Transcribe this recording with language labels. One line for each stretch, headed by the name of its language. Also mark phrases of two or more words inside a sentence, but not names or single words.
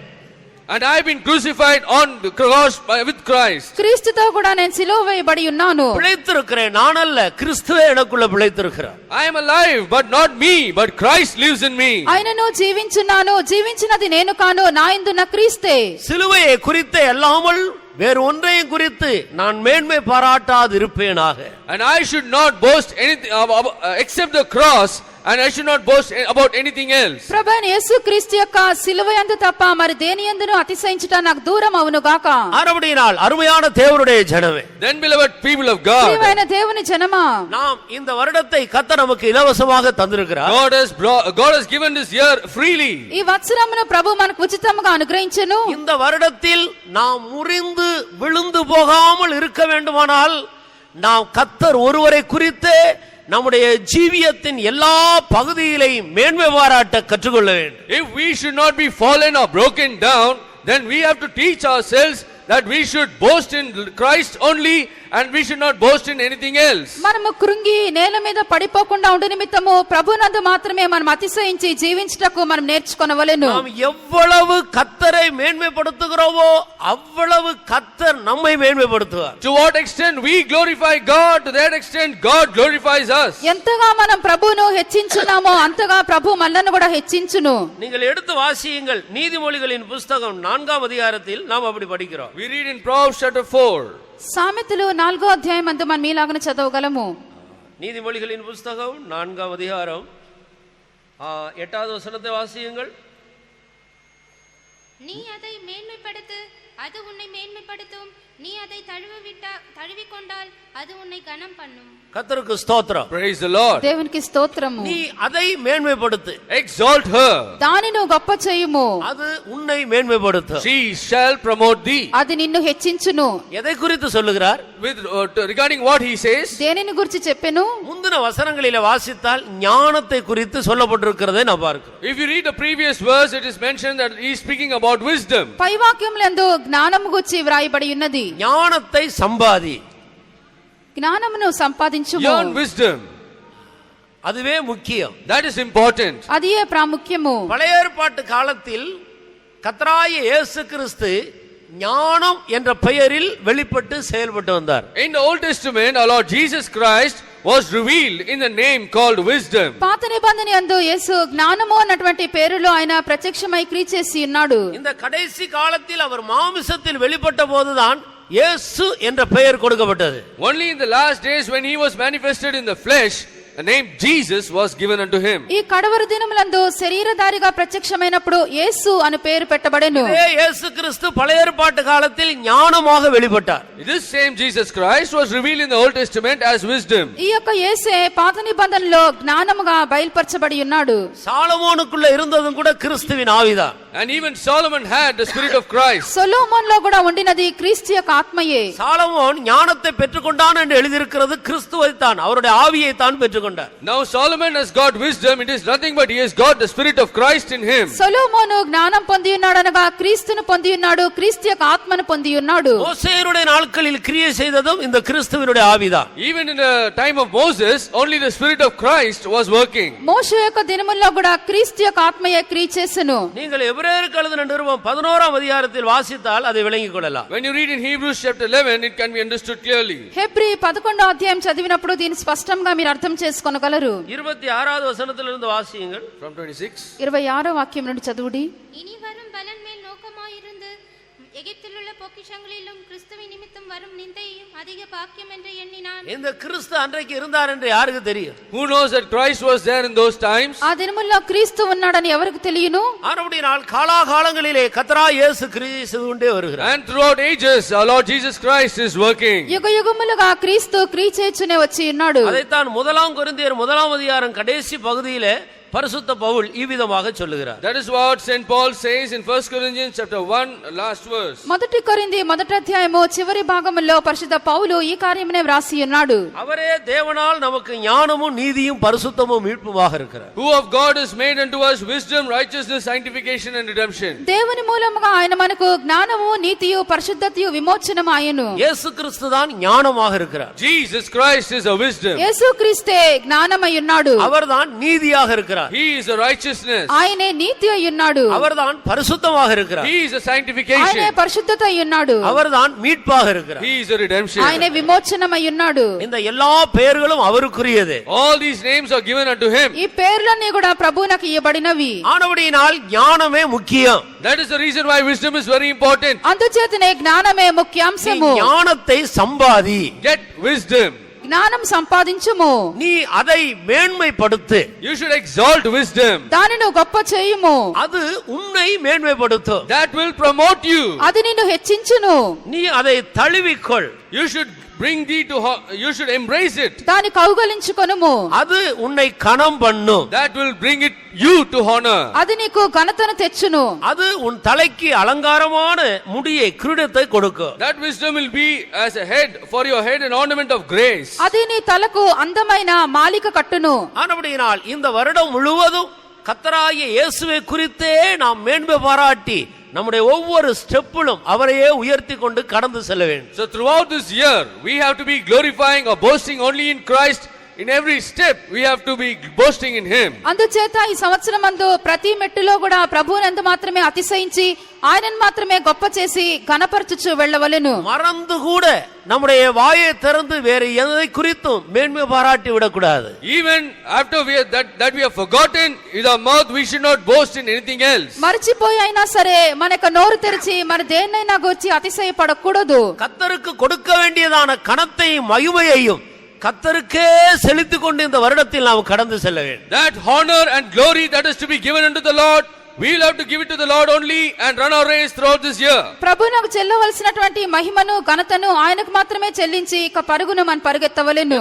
English: And I have been crucified on the cross with Christ.
Telugu: క్రీస్తుతో కూడా నేను సిలువ వేయబడి ఉన్నాను.
Tamil: பிழைத்திருக்கிறேன், நான் அல்ல, கிறிஸ்துவே எனக்குள்ள பிழைத்திருக்கிறார்.
English: I am alive, but not me, but Christ lives in me.
Telugu: ఆయనను జీవించున్నాను, జీవించినది నేను కాను, నా యందున్న క్రీస్తే.
Tamil: சிலுவையை குறித்தே அல்லாமல் வேறு ஒன்றையும் குறித்து நான் மேன்மை பாராட்டாது இருப்பேனாக.
English: And I should not boast anything except the cross, and I should not boast about anything else.
Telugu: ప్రభువైన యేసుక్రీస్తు యొక్క సిలువ యందు తప్ప మరి దేని యందును అతిశయించుట నాకు దూరం అవును గాక.
Tamil: ஆனபடியினால் அருமையான தேவனுடைய ஜனமே,
English: Then beloved people of God,
Telugu: ప్రియమైన దేవుని జనమా,
Tamil: நாம் இந்த வருடத்தை கர்த்தர் நமக்கு இலவசமாக தந்திருக்கிறார்.
English: God has given this year freely.
Telugu: ఈ వత్సరమును ప్రభు మనకు ఉచితంగా అనుగ్రహించెను.
Tamil: இந்த வருடத்தில் நாம் முறிந்து விழுந்து போகாமல் இருக்க வேண்டுமானால் நாம் கர்த்தர் ஒருவரை குறித்தே நம்முடைய ஜீவியத்தின் எல்லா பகுதியிலையும் மேன்மை பாராட்ட கற்றுக்கொள்ள வேண்டும்.
English: If we should not be fallen or broken down, then we have to teach ourselves that we should boast in Christ only, and we should not boast in anything else.
Telugu: మనము కృంగి నేల మీద పడిపోకుండా ఉండు నిమిత్తము ప్రభునందు మాత్రమే మనం అతిశయించి జీవించుటకు మనం నేర్చుకొనవలెను.
Tamil: நாம் எவ்வளவு கர்த்தரை மேன்மைப்படுத்துகிறோமோ அவ்வளவு கர்த்தர் நம்மை மேன்மைப்படுத்துவார்.
English: To what extent we glorify God, to that extent God glorifies us.
Telugu: ఎంతగా మనం ప్రభువును హెచ్చించున్నామో అంతగా ప్రభు మనల్ని కూడా హెచ్చించును.
Tamil: நீங்கள் எடுத்து வாசியுங்கள், நீதிமொழிகளின் புத்தகம் 4ஆம் அதிகாரத்தில் நாம் அப்படி படிக்கிறோம்.
English: We read in Proverbs chapter 4.
Telugu: సామెతలు 4వ అధ్యాయం అందు మనం మీలాగన చదవగలము.
Tamil: நீதிமொழிகளின் புத்தகம் 4ஆம் அதிகாரம் 8வது வசனத்தை வாசியுங்கள். நீ அதை மேன்மைப்படுத்து, அது உன்னை மேன்மைப்படுத்தும். நீ அதை தழுவிக்கொண்டால் அது உன்னை கனம் பண்ணும். கர்த்தருக்கு ஸ்தோத்திரம்.
English: Praise the Lord.
Telugu: దేవునికి స్తోత్రము.
Tamil: நீ அதை மேன்மைப்படுத்து,
English: Exalt her.
Telugu: దానిని గొప్ప చేయుము,
Tamil: அது உன்னை மேன்மைப்படுத்தும்.
English: She shall promote thee.
Telugu: అది నిన్ను హెచ్చించును.
Tamil: எதை குறித்து சொல்லுகிறார்?
English: With regarding what he says,
Telugu: దేనిని గురించి చెప్పెను?
Tamil: முந்தின வசனங்களிலே வாசித்தால் ஞானத்தை குறித்து சொல்லப்பட்டிருக்கிறதை நாம் பார்க்கிறோம்.
English: if you read the previous verse, it is mentioned that he is speaking about wisdom.
Telugu: పై వాక్యములందు జ్ఞానము గురించి వ్రాయబడి ఉన్నది.
Tamil: ஞானத்தை சம்பாதி,
Telugu: జ్ఞానమును సంపాదించుము,
English: Learn wisdom.
Tamil: அதுவே முக்கியம்.
English: That is important.
Telugu: అదియే ప్రాముఖ్యము.
Tamil: பழைய ஏற்பாட்டு காலத்தில் கர்த்தராகிய இயேசு கிறிஸ்து ஞானம் என்ற பெயரில் வெளிப்பட்டு செயல்பட்டு வந்தார்.
English: In the Old Testament, our Lord Jesus Christ was revealed in the name called wisdom.
Telugu: పాత నిబంధన యందు యేసు జ్ఞానము అన్నటువంటి పేరులో ఆయన ప్రత్యక్షమై క్రియ చేసి ఉన్నాడు.
Tamil: இந்த கடைசி காலத்தில் அவர் மாமிசத்தில் வெளிப்பட்ட போதுதான் இயேசு என்ற பெயர் கொடுக்கப்பட்டது.
English: Only in the last days when he was manifested in the flesh, the name Jesus was given unto him.
Telugu: ఈ కడవరి దినములందు శరీరధారిగా ప్రత్యక్షమైనప్పుడు యేసు అను పేరు పెట్టబడెను.
Tamil: இதே இயேசு கிறிஸ்து பழைய ஏற்பாட்டு காலத்தில் ஞானமாக வெளிப்பட்டார்.
English: This same Jesus Christ was revealed in the Old Testament as wisdom.
Telugu: ఈ యొక్క యేసే పాత నిబంధనలో జ్ఞానముగా బయలుపరచబడి ఉన్నాడు.
Tamil: சாலமோனுக்குள்ள இருந்ததும் கூட கிறிஸ்துவின் ஆவிதான்.
English: And even Solomon had the spirit of Christ.
Telugu: సొలొమోనులో కూడా ఉండినది క్రీస్తు యొక్క ఆత్మయే.
Tamil: சாலமோன் ஞானத்தை பெற்றுக்கொண்டான் என்று எழுதியிருக்கிறது கிறிஸ்துவை தான், அவருடைய ஆவியை தான் பெற்றுக்கொண்டார்.
English: Now Solomon has got wisdom. It is nothing but he has got the spirit of Christ in him.
Telugu: సొలొమోను జ్ఞానం పొంది ఉన్నాడు అనగా క్రీస్తును పొంది ఉన్నాడు, క్రీస్తు యొక్క ఆత్మను పొంది ఉన్నాడు.
Tamil: மோசேயுடைய நாட்களில் கிரியை செய்ததும் இந்த கிறிஸ்துவினுடைய ஆவிதான்.
English: Even in the time of Moses, only the spirit of Christ was working.
Telugu: మోషే యొక్క దినముల్లో కూడా క్రీస్తు యొక్క ఆత్మయే క్రియ చేసెను.
Tamil: நீங்கள் எபிரேயருக்கு எழுதின நிருபம் 11ஆம் அதிகாரத்தில் வாசித்தால் அதை விளங்கிக் கொள்ளலாம்.
English: When you read in Hebrews chapter 11, it can be understood clearly.
Telugu: హెబ్రీ 11వ అధ్యాయం చదివినప్పుడు దీన్ని స్పష్టంగా మీరు అర్థం చేసుకోగలరు.
Tamil: 26வது வசனத்திலிருந்து வாசியுங்கள்.
English: From 26.
Telugu: 26వ వాక్యం నుండి చదువుడి.
Tamil: இனி வரும் பலன் மேல் நோக்கமாயிருந்து எகிப்திலுள்ள பொக்கிஷங்களிலும் கிறிஸ்துவின் நிமித்தம் வரும் நிந்தையும் அதிக பாக்கியம் என்று எண்ணினான். இந்த கிறிஸ்து அன்றைக்கு இருந்தார் என்று யாருக்கு தெரியும்?
English: Who knows that Christ was there in those times?
Telugu: ఆ దినముల్లో క్రీస్తు ఉన్నాడని ఎవరికి తెలియను?
Tamil: ஆனபடியால் காலாகாலங்களிலே கர்த்தராகிய இயேசு கிரியை செய்து கொண்டே வருகிறார்.
English: And throughout ages, our Lord Jesus Christ is working.
Telugu: యుగ యుగములుగా క్రీస్తు క్రియ చేయుచునే వచ్చి ఉన్నాడు.
Tamil: அதைத்தான் 1 கொரிந்தியர் 1ஆம் அதிகாரம் கடைசி பகுதியிலே பரிசுத்த பவுல் இவ்விதமாக சொல்லுகிறார்.
English: That is what St. Paul says in 1 Corinthians chapter 1, last verse.
Telugu: మొదటి కొరింథీ మొదటి అధ్యాయము చివరి భాగములో పరిశుద్ధ పౌలు ఈ కార్యమునే వ్రాసి ఉన్నాడు.
Tamil: அவரே தேவனால் நமக்கு ஞானமும் நீதியும் பரிசுத்தமும் மீட்புமாக இருக்கிறார்.
English: Who of God has made unto us wisdom, righteousness, sanctification and redemption.
Telugu: దేవుని మూలముగా ఆయన మనకు జ్ఞానము, నీతియు, పరిశుద్ధతయు, విమోచనము ఆయను.
Tamil: இயேசு கிறிஸ்து தான் ஞானமாக இருக்கிறார்.
English: Jesus Christ is a wisdom.
Telugu: యేసుక్రీస్తే జ్ఞానమై ఉన్నాడు.
Tamil: அவர்தான் நீதியாக இருக்கிறார்.
English: He is a righteousness.
Telugu: ఆయనే నీతి అయి ఉన్నాడు.
Tamil: அவர்தான் பரிசுத்தமாக இருக்கிறார்.
English: He is a sanctification.
Telugu: ఆయనే పరిశుద్ధత అయి ఉన్నాడు.
Tamil: அவர்தான் மீட்பாக இருக்கிறார்.
English: He is a redemption.
Telugu: ఆయనే విమోచనమై ఉన్నాడు.
Tamil: இந்த எல்லா பெயர்களும் அவருக்குரியது.
English: All these names are given unto him.
Telugu: ఈ పేర్లన్నీ కూడా ప్రభువునకు ఇవ్వబడినవి.
Tamil: ஆனபடியினால் ஞானமே முக்கியம்.
English: That is the reason why wisdom is very important.
Telugu: అందుచేతనే జ్ఞానమే ముఖ్యాంశము.
Tamil: ஞானத்தை சம்பாதி,
English: Get wisdom.
Telugu: జ్ఞానం సంపాదించుము.
Tamil: நீ அதை மேன்மைப்படுத்து,
English: You should exalt wisdom.
Telugu: దానిని గొప్ప చేయుము.
Tamil: அது உன்னை மேன்மைப்படுத்தும்.
English: That will promote you.
Telugu: అది నిన్ను హెచ్చించును.
Tamil: நீ அதை தழுவிக்கொள்,
English: You should bring thee to you should embrace it.
Telugu: దాని కౌగలించుకొనుము.
Tamil: அது உன்னை கனம் பண்ணும்.
English: That will bring it you to honor.
Telugu: అది నీకు ఘనతను తెచ్చును.
Tamil: அது உன் தலைக்கு அலங்காரமான முடியை, கிரீடத்தை கொடுக்கும்.
English: That wisdom will be as a head for your head, an ornament of grace.
Telugu: అది నీ తలకు అందమైన మాలిక కట్టును.
Tamil: ஆனபடியினால் இந்த வருடம் முழுவதும் கர்த்தராகிய இயேசுவை குறித்தே நாம் மேன்மை பாராட்டி நம்முடைய ஒவ்வொரு ஸ்டெப்பிலும் அவரையே உயர்த்தி கொண்டு கடந்து செல்ல வேண்டும்.
English: So throughout this year, we have to be glorifying or boasting only in Christ. In every step, we have to be boasting in Him.
Telugu: అందుచేత ఈ సంవత్సరం అందు ప్రతి మెట్టులో కూడా ప్రభువునందు మాత్రమే అతిశయించి ఆయనను మాత్రమే గొప్ప చేసి ఘనపరచుచు వెళ్ళవలెను.
Tamil: மறந்து கூட நம்முடைய வாயை திறந்து வேற எதை குறித்தும் மேன்மை பாராட்டி விடக்கூடாது.
English: Even after that we have forgotten with our mouth, we should not boast in anything else.
Telugu: మర్చిపోయి అయినా సరే మన యొక్క నోరు తెరిచి మన దేన్నైనా గూర్చి అతిశయపడకూడదు.
Tamil: கர்த்தருக்கு கொடுக்க வேண்டியதான கனத்தையும் மகிமையையும் கர்த்தருக்கே செலுத்திக் கொண்டு இந்த வருடத்தில் நாம் கடந்து செல்ல வேண்டும்.
English: That honor and glory that is to be given unto the Lord, we will have to give it to the Lord only and run our race throughout this year.
Telugu: ప్రభువునకు చెల్లవలసినటువంటి మహిమను ఘనతను ఆయనకు మాత్రమే చెల్లించి ఇక పరుగును మనం పరిగెత్తవలెను.